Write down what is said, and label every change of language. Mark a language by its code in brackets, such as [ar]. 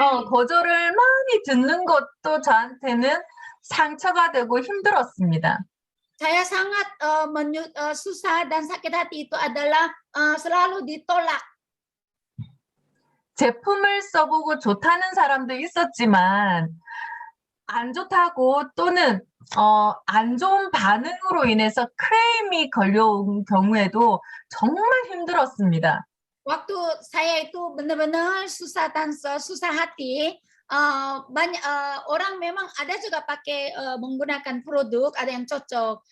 [ko] 거절을 많이 듣는 것도 저한테는 상처가 되고 힘들었습니다. [id] Saya sangat susah dan sakit hati itu adalah selalu ditolak. [ko] 제품을 써보고 좋다는 사람도 있었지만 안 좋다고 또는 안 좋은 반응으로 인해서 크레임이 걸려온 경우에도 정말 힘들었습니다. [id] Waktu saya itu benar-benar susah dan susah hati. Banyak orang memang ada juga pakai menggunakan produk, ada yang cocok.